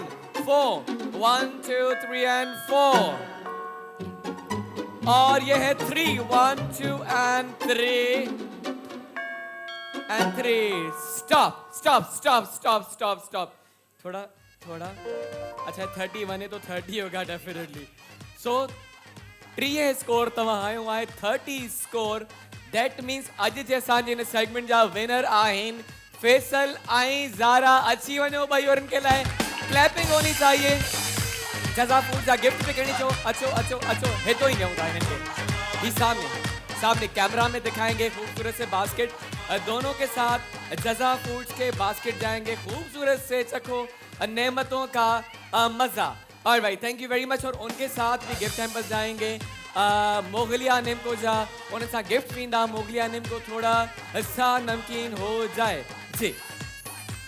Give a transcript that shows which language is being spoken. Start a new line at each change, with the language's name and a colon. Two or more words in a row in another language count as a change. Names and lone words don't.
Urdu: 4 1 2 3 اینڈ 4 اور یہ ہے 3 1 2 اینڈ 3 سٹاپ. تھوڑا اچھا 31 ہے تو 30 ہوگا ڈیفینیٹلی.
Sindhi: सो 3 स्कोर तव्हां आयो आहे 30 स्कोर।
English: that means
Sindhi: अज जे असांजे इन सेगमेंट जा विनर आहिनि फैसल ऐं ज़ारा। अची वञो भाई
Urdu: اور ان کے لئے کلیپنگ ہونی چاہیے.
Sindhi: जज़ा फूड जा गिफ्ट पे करनी चो। अचो हेतो ही ॾियूं था हिननि खे।
Urdu: ہی سامنے کیمرہ میں دکھائیں گے خوبصورت سے باسکٹ. دونوں کے ساتھ جزا فوڈز کے باسکٹ جائیں گے. خوبصورت سے چکھو نعمتوں کا مزہ. اور بھائی
English: Thank you very much.
Urdu: اور ان کے ساتھ بھی گفٹ ہیمپرز جائیں گے موگلیا نمکو جا.
Sindhi: उन सां गिफ्ट पींदा।
Urdu: موگلیا نمکو تھوڑا سا نمکین ہو جائے جی.